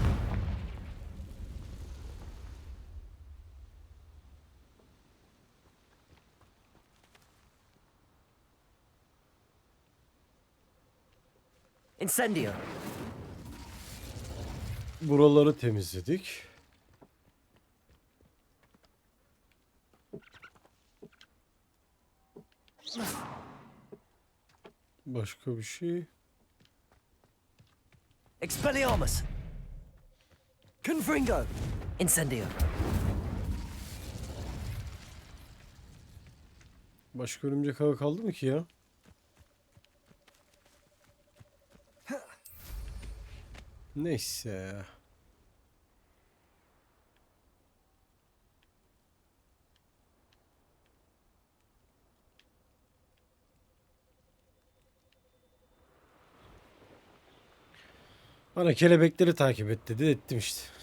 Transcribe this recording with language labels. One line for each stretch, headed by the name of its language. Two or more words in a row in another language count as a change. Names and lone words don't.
Turkish: Incendio. Buraları temizledik. Başka bir şey. Expelliarmus. Confringo. Incendio. Başka örümcek ağı kaldı mı ki ya? Neyse. Bana kelebekleri takip et dedi. Ettim işte.